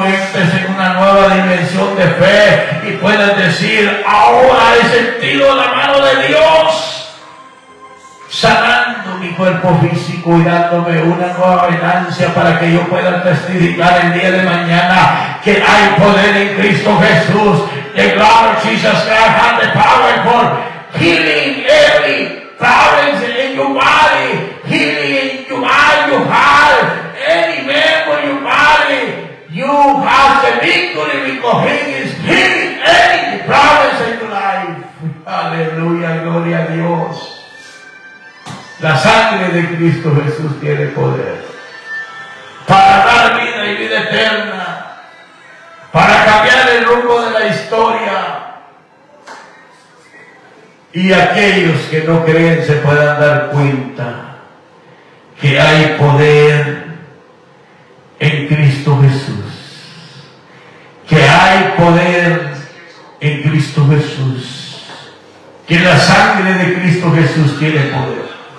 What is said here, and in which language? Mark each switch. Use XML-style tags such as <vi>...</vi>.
<es>entres en una nueva dimensión de fe y puedas decir, ahora he sentido la mano de Dios sanando mi cuerpo físico y dándome una nueva venancia para que yo pueda testificar el día de mañana que hay poder en Cristo Jesús.</es> <en>The Lord Jesus Christ has the power for healing every problem in your body, healing in your mind, your heart, any member of your body. You have the victory because He is healing any problems in your life.</en> <es>Aleluya, gloria a Dios. La sangre de Cristo Jesús tiene poder para dar vida y vida eterna, para cambiar el rumbo de la historia, y aquellos que no creen se puedan dar cuenta que hay poder en Cristo Jesús, que hay poder en Cristo Jesús, que la sangre de Cristo Jesús tiene poder.</es>